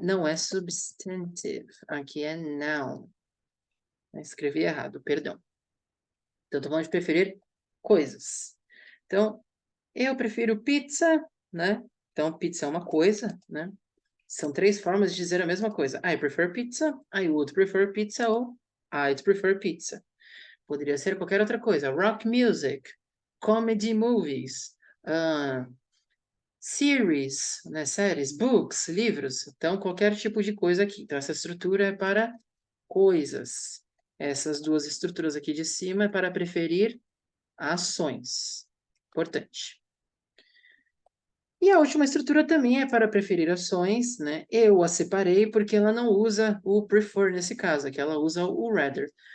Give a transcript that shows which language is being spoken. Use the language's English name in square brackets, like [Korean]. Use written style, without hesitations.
[Portuguese] Não é substantive, aqui é noun. Escrevi errado, perdão. Então, estou falando de preferir coisas. Então, eu prefiro pizza, né? Então, pizza é uma coisa, né? São três formas de dizer a mesma coisa. [English] I prefer pizza, I would prefer pizza [Portuguese] ou [English] I'd prefer pizza. [Portuguese] Poderia ser qualquer outra coisa. [English] Rock music, comedy movies, series, [Portuguese] né? Séries, books, livros. Então, qualquer tipo de coisa aqui. Então, essa estrutura é para coisas. Essas duas estruturas aqui de cima é para preferir ações. Importante. E a última estrutura também é para preferir ações, né? Eu a separei porque ela não usa o prefer nesse caso, aqui ela usa o rather.